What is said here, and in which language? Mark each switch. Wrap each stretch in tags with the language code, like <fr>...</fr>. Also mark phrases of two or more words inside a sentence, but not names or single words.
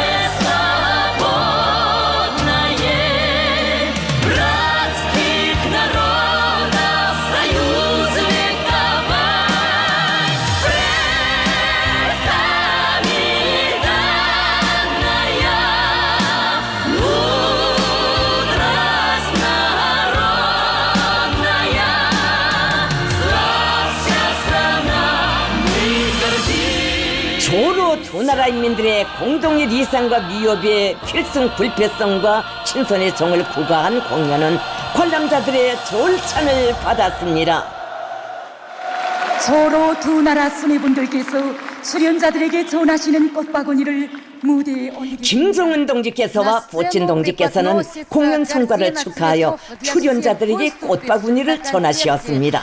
<ru>свободное, братских народов союз вековой, предками данная мудрость народная. Славься, страна, мы гордимся.</ru> <ko>조로 두 나라 인민들의 공동의 리상과 미협의 필승 불패성과 친선의 정을 구가한 공연은 관람자들의 절찬을 받았습니다. 서로 두 나라 수뇌분들께서 수련자들에게 전하시는 꽃바구니를 무대에 올리겠습니다. 김정은 동지께서와 푸틴 동지께서는 공연 성과를 축하하여 출연자들에게 꽃바구니를 전하시었습니다.</ko>